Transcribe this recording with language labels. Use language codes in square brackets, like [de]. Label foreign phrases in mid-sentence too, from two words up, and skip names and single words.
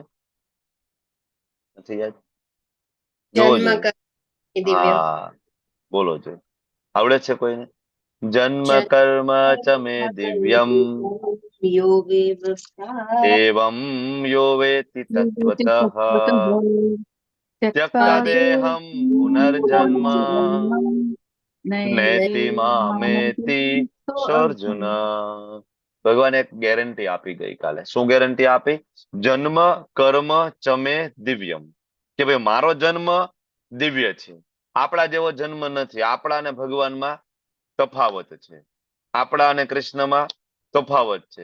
[gu] નથી યાદ? જોવો [sa] જન્મ [gu] જોઈએ. [sa] કર્મ દિવ્યમ. [gu] હા, બોલો જોઈએ. આવડે છે કોઈને? જન્મ [sa] જન્મ કર્મ ચ મે દિવ્યમ યોગે વૃષા એવં યો વેતિ તત્વતઃ त्यक्ता देहं पुनर्जन्म नैति मामेति સોર્જુન. [gu] ભગવાન એક ગેરંટી આપી ગઈકાલે. શું ગેરંટી આપી? [sa] જન્મ કર્મ ચમે દિવ્યમ, [gu] કે ભાઈ મારો જન્મ દિવ્ય છે, આપણા જેવો જન્મ નથી. આપણા અને ભગવાનમાં તફાવત છે, આપણા અને કૃષ્ણમાં તફાવત છે.